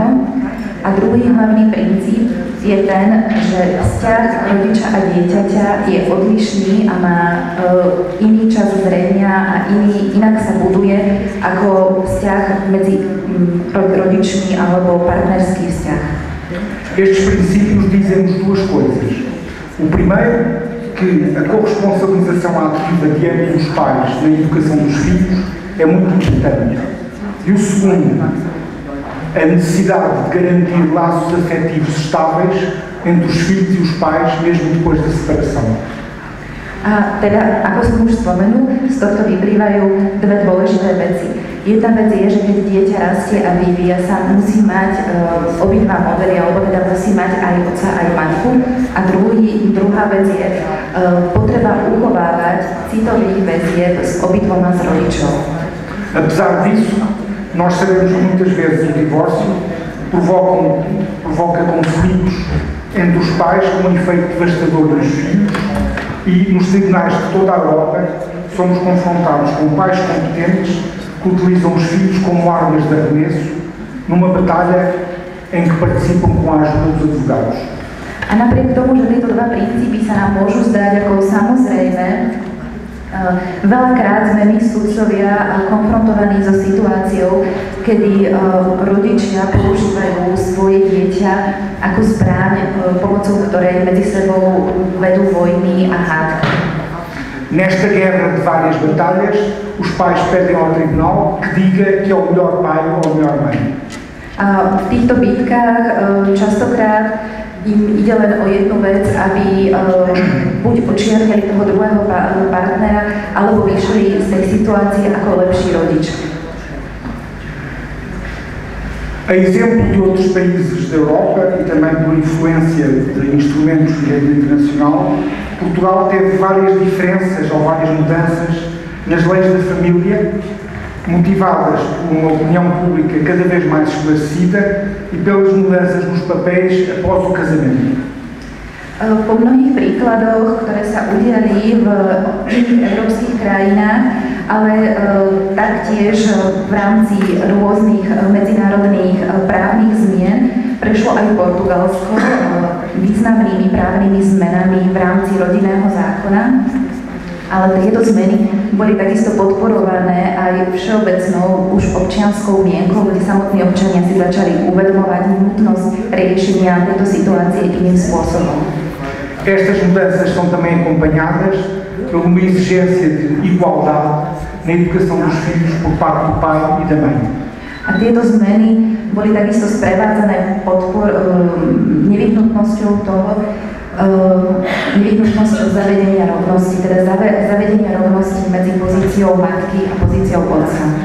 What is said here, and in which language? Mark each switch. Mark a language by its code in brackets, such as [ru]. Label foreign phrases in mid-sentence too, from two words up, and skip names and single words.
[sk] A druhý hlavný princíp je ten, že vzťah rodiča a dieťaťa je odlišný a má iný čas zrenia a inak sa buduje ako vzťah medzi rodičmi alebo partnerský vzťah. [pt] Estes princípios dizem-nos duas coisas. O primeiro, que a corresponsabilização ativa de ambos os pais na educação dos filhos é muito importante. E o segundo, a necessidade de garantir laços afetivos estáveis entre os filhos e os pais, mesmo depois da separação. [sk] A teda, ako som už spomenul, z tohto vyplývajú dve dôležité veci. Jedna vec je, že keď dieťa rastie a vyvíja sa, musí mať obidva modely, alebo teda musí mať aj otca, aj matku. A druhá vec je potreba uchovávať citových väzieb s obidvoma z rodičov. [pt] Apesar disso, nós sabemos que muitas vezes o divórcio provoca conflitos entre os pais com um efeito devastador nos filhos e nos tribunais de toda a Europa somos confrontados com pais competentes que utilizam os filhos como armas de arremesso numa batalha em que participam com a ajuda dos advogados. [sk] A napriek tomu, že tieto dva princípy sa nám môžu zdať ako samozrejme, veľakrát sme my sudcovia konfrontovaní so situáciou, kedy rodičia používajú svoje dieťa ako zbraň, pomocou ktorej medzi sebou vedú vojny a hádky. [pt] Nesta guerra de várias batalhas, os pais pedem ao tribunal que diga que é o melhor pai ou a melhor mãe. [sk] V týchto bitkách častokrát im ide len o jednu vec, aby buď očiarkali toho druhého partnera, alebo vyšli z tej situácie ako lepší rodič. [pt] A exemplo de outros países da Europa e também por influência de instrumentos de direito internacional, Portugal teve várias diferenças ou várias mudanças nas leis da família, motivadas por uma opinião pública cada vez mais esclarecida e pelas mudanças nos papéis após o casamento. [sk] Po mnohých príkladoch, ktoré sa udiali v iných európskych krajinách, ale taktiež v rámci rôznych medzinárodných právnych zmien, prešlo aj Portugalsko významnými právnymi zmenami v rámci rodinného zákona. Ale tieto zmeny boli takisto podporované aj všeobecnou už občianskou mienkou, kde samotní občania si začali uvedomovať nutnosť riešenia tejto situácie iným spôsobom. [pt] Estas mudanças são também acompanhadas por uma exigência de igualdade na educação dos filhos por parte do pai e da mãe. [sk] A tieto zmeny boli takisto sprevádzané nevyhnutnosťou zavedenia rovnosti, teda zavedenia rovnosti medzi pozíciou matky a pozíciou otca.